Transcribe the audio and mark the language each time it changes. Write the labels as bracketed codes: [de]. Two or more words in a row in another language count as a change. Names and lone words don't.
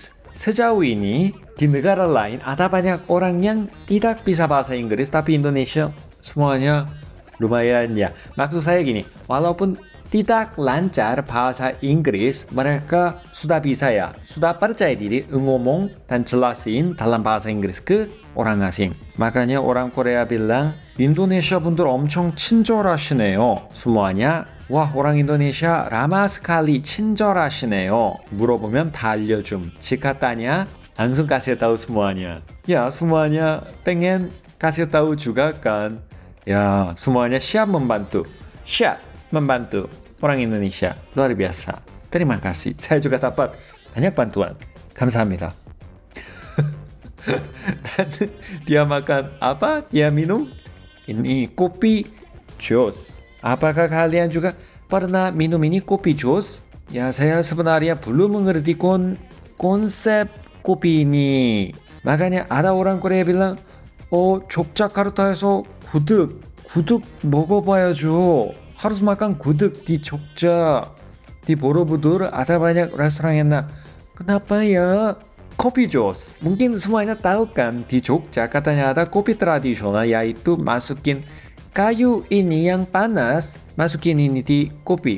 [id] Sejauh ini di negara lain ada banyak orang yang tidak bisa bahasa Inggris, tapi Indonesia semuanya lumayan ya. Maksud saya gini, walaupun tidak lancar bahasa Inggris, mereka sudah bisa ya, sudah percaya diri ngomong dan jelasin dalam bahasa Inggris ke orang asing. Makanya orang Korea bilang, Indonesia [ko] 분들 엄청 친절하시네요. [id] semuanya, wah orang Indonesia ramah sekali, [ko] 친절하시네요. 물어보면 다 알려줌. [id] jika tanya, langsung kasih tahu semuanya. Ya semuanya pengen kasih tahu juga kan. Ya semuanya siap membantu. Siap membantu orang Indonesia. Luar biasa. Terima kasih. Saya juga dapat banyak bantuan. 감사합니다. Dan dia makan apa? Dia minum ini kopi jus. Apakah kalian juga pernah minum ini kopi jus? Ya saya sebenarnya belum mengerti konsep kopi ini. Makanya ada orang Korea bilang, [ko] 족자카르타에서 구득 먹어봐야죠. [id] harus makan gudeg di Jogja. Di Borobudur ada banyak restoran enak. Kenapa ya? Kopi jus. Mungkin semuanya tahu kan, di Jogja katanya ada kopi tradisional, yaitu masukin kayu ini yang panas, masukin ini di kopi.